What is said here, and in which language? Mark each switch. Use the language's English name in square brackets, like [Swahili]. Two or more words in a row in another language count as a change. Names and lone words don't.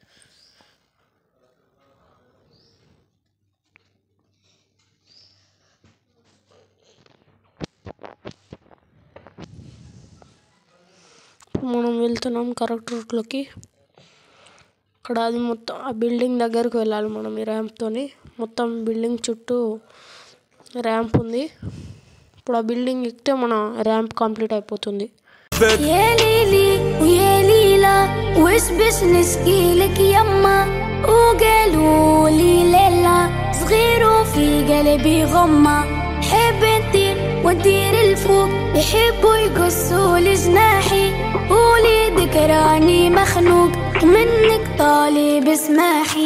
[Telugu] మనం వెళ్తున్నాం [English] correct routeలోకి. [Telugu] అక్కడ అది మొత్తం ఆ బిల్డింగ్ దగ్గరకు వెళ్ళాలి మనం ఈ ర్యాంప్తోని. మొత్తం బిల్డింగ్ చుట్టూ ర్యాంప్ ఉంది. ఇప్పుడు ఆ బిల్డింగ్ ఎక్కితే మన ర్యాంప్ కంప్లీట్ అయిపోతుంది. [Arabic] يا ليلي ويا ليلى وش بش نشكي لك يما وقالوا لي ليلى صغير وفي قلبي غمة حب نطير ونطير الفوق يحبوا يقصوا لي جناحي قولي ذكراني مخنوق منك طالب اسماحي.